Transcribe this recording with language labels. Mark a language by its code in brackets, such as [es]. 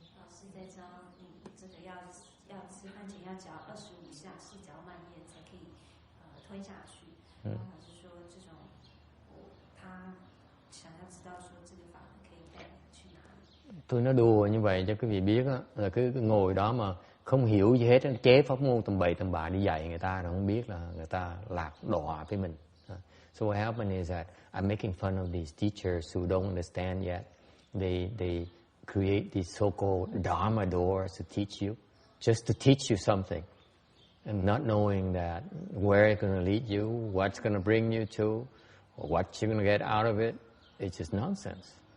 [zh] 是在教你这个要吃饭前要嚼25下，细嚼慢咽才可以吞下去。还是说这种他想要知道说这个法门可以带你去哪里？ [vi] Tôi nói đùa như vậy cho quý vị biết đó, là cứ ngồi đó mà không hiểu gì hết, chế pháp môn tầm bậy tầm bạ đi dạy người ta, rồi không biết là người ta lạc đọa với mình. [en] So what happened is that I'm making fun of these teachers who don't understand yet. They create these so-called Dharma doors to teach you, just to teach you something, and not knowing that where it's going to lead you, what's going to bring you to, or what you're going to get out of it. It's just nonsense.